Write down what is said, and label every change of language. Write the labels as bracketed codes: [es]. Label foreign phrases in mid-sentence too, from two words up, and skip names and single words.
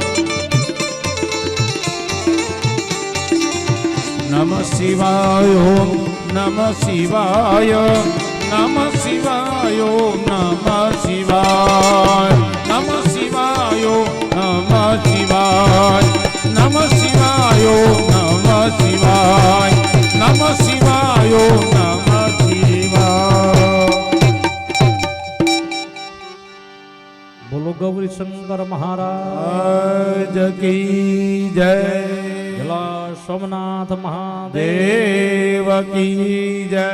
[sa] नमः शिवाय ओम नमः शिवाय नमः शिवाय ओम नमः शिवाय नमः शिवाय ओम नमः शिवाय नमः शिवाय ओम नमः शिवाय नमः शिवाय ओम नमः शिवाय [hi] बोलो गौरी शंकर महाराज की जय जला सोमनाथ महादेव देव की जय